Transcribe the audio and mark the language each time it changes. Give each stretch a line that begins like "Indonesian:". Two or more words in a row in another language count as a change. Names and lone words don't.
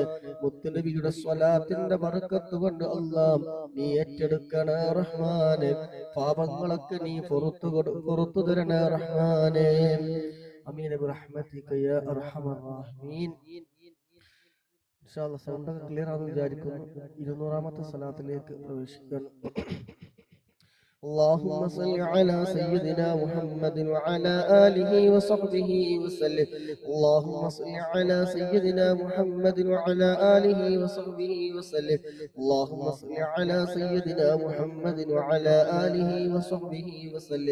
Malayalam: മുത്തുനബിയുടെ സ്വലാത്തിന്റെ ബർക്കത്ത് കൊണ്ട് നീ ഏറ്റെടുക്കണ റഹ്മാനെ. പാപങ്ങളൊക്കെ നീ പുറത്തു തരണ റഹ്മാനെ.
Arabic: آمين برحمتك يا أرحم الراحمين. إن شاء الله
Malayalam: സൗണ്ട് ഒക്കെ ക്ലിയർ ആണെന്ന് വിചാരിക്കുന്നു. 200-ാമത്തെ സ്വലാത്തിലേക്ക് പ്രവേശിക്കണം.
Arabic: اللهم صل على سيدنا محمد وعلى آله وصحبه وسلم. اللهم صل على سيدنا محمد وعلى آله وصحبه وسلم. اللهم صل على سيدنا محمد وعلى آله وصحبه وسلم.